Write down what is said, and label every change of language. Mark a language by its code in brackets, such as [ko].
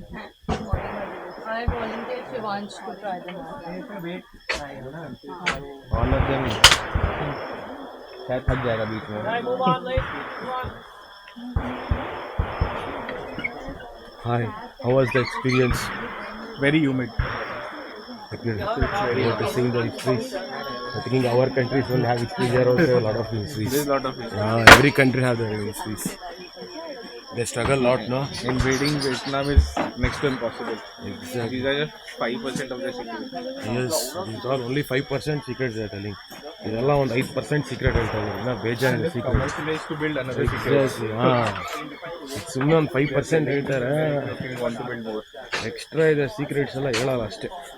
[en] I volunteer Shivansh to try them out. All of them [hi] शायद थक जाएगा बीच में. [en] Move on, please. Move on. Hi, how was the experience? Very humid. Okay. What to sing the trees? I think our countries will have histories. There also a lot of mysteries. There's a lot of it. Every country have their mysteries. They struggle a lot, no? Invading Vietnam is next to impossible. Exactly. These are just 5% of the secrets. Yes, these are only 5% secrets they are telling. [kn] ಇದೆಲ್ಲ ಒಂದು 5% secret ಹೇಳ್ತಾ ಇದ್ದಾರೆ. ಇನ್ನ ಬೇಜಾನಿದೆ secret. [en] Commercialized to build another secret. [kn] ಸುಮ್ಮನೆ ಒಂದು 5% ಹೇಳ್ತಾರೆ. [en] They want to build more. [kn] Extra ಇದೆ secrets ಎಲ್ಲ ಹೇಳಲ್ಲ ಅಷ್ಟೇ.